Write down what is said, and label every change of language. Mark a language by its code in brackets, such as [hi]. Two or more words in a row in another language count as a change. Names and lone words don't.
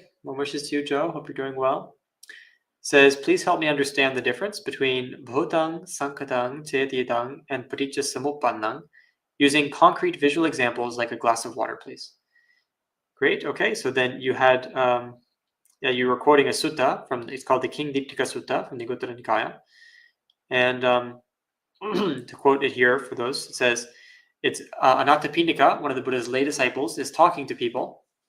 [en] Warm wishes to you, Joe. Hope you're doing well. Says, please help me understand the difference between [pi] bhutang, sankatang, cetitang, [en] and [pi] paticca samuppannang [en] using concrete visual examples like a glass of water, please. Great. Okay. So then you had, you were quoting a sutta it's called the King Diptika Sutta from the Anguttara Nikaya. And to quote it here for those, it says, it's Anathapindika, one of the Buddha's lay disciples, is talking to people.